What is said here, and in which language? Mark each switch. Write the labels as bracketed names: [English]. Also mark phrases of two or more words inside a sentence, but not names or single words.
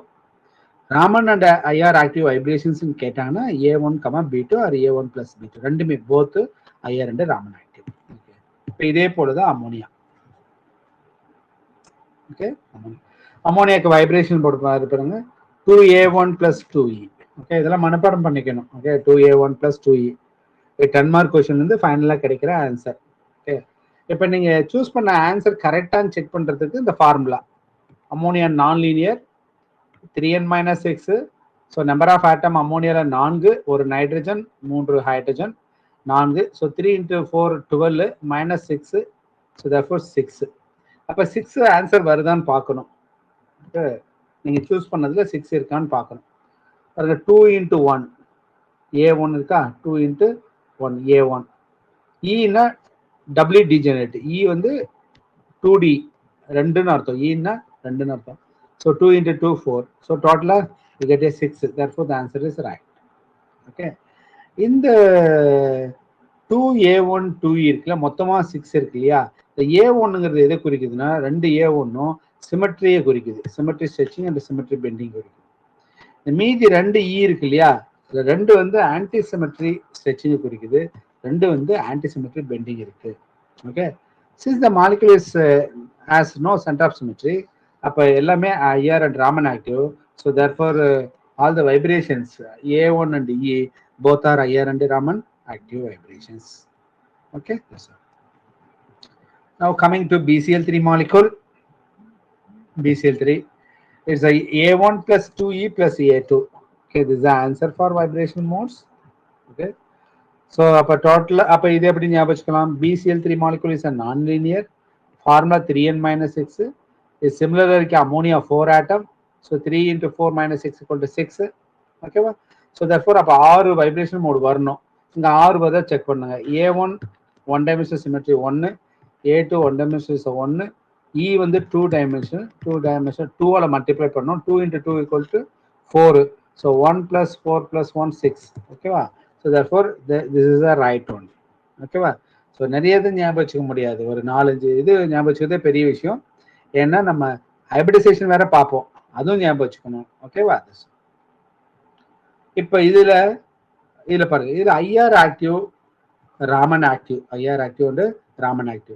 [English] Raman and IR active vibrations [Tamil] கேட்டாங்கன்னா A1, B2 ஆர் A1 + B2 ரெண்டுமே [English] both IR and Raman active. [Tamil] ஓகே, இப்போ இதே போலதான் அமோனியா. ஓகே, அமோனியாக்கு வைப்ரேஷன் போட்டு பாருங்க, 2A1 + 2E. ஓகே, இதெல்லாம் மனப்பாடம் பண்ணிக்கணும். ஓகே, 2A1 + 2E 10 [English] mark question [Tamil] வந்து ஃபைனலாக கிடைக்கிற ஆன்சர். ஓகே, இப்போ நீங்க சூஸ் பண்ண [English] answer correct-aa-nnu [Tamil] செக் பண்றதுக்கு இந்த ஃபார்முலா, அமோனியா [English] non linear [Tamil] 3n-6. [English] so number of atom [Tamil] அமோனியால 4, ஒரு நைட்ரஜன் 3 ஹைட்ரஜன் 4. [English] so 3 × 4 12 -6. so therefore 6. [Tamil] அப்போ 6 ஆன்சர் வருதான்னு பார்க்கணும். நீங்க சூஸ் பண்ணதுல 6 இருக்கான்னு பார்க்கணும். அதுல 2 × 1 A1 இருக்கா, 2 × 1 A1. ஈனா [English] W degenerate. [Tamil] இ வந்து 2D ரெண்டுன்னு அர்த்தம், ஈனா ரெண்டுன்னு அர்த்தம். [English] So 2 × 2 4. So total you get a 6. Therefore the answer is right. [Tamil] Okay. இந்த 2A1 2E இருக்குல்ல, மொத்தமா 6 இருக்கு இல்லையா. இந்த A1ங்கிறது எதை குறிக்குதுன்னா, ரெண்டு A1ம் சிமெட்ரியை குறிக்குது, [English] symmetry stretching and symmetry bending [Tamil] குறிக்குது. இந்த மீதி 2 E இருக்கு இல்லையா, இந்த ரெண்டு வந்து [English] anti symmetry stretching [Tamil] குறிக்குது, ரெண்டு வந்து [English] anti symmetry bending [Tamil] இருக்கு. ஓகே, [English] since the molecule is has no center of symmetry, [Tamil] அப்போ எல்லாமே [English] IR and Raman active. ஸோ therefore all the vibrations A1 and E both are IR and Raman active vibrations. Okay, yes, sir. Now coming to BCl3 molecule. BCl3 is a A1 + 2E + A2. Okay, this is the answer for vibration modes. Okay, so [Tamil] அப்போ total அப்போ இது எப்படி ஞாபகம் வச்சுக்கலாம், [English] BCl3 molecule is a non-linear. Formula 3n-6 is similar to ammonia 4 atom. So 3 × 4 - 6 = 6. okay-va, so therefore [Tamil] அப்போ 6 [English] vibration mode [Tamil] வரணும். இங்கே 6 வருதா செக் பண்ணுங்க. [English] A1 1 dimensional symmetry 1, A2 1 dimensional 1, [Tamil] E வந்து 2 dimensional 2ஆல மல்டிப்ளை பண்ணணும். 2 × 2 = 4. ஸோ 1 + 4 + 1 6. [English] okay-va, so therefore this is the right one. okay-va, so [Tamil] நிறைய இது ஞாபகம் வச்சுக்க முடியாது, ஒரு 4-5 இது ஞாபகம் வச்சுக்கிறதே பெரிய விஷயம். ஏன்னா நம்ம ஹைபிரிடைசேஷன் வேற பார்ப்போம், அதுவும் ஞாபகம் வச்சுக்கணும். ஓகேவா, இப்போ இதுல பாருங்க, இது [English] IR active Raman active, IR active [Tamil] வந்து [English] Raman active.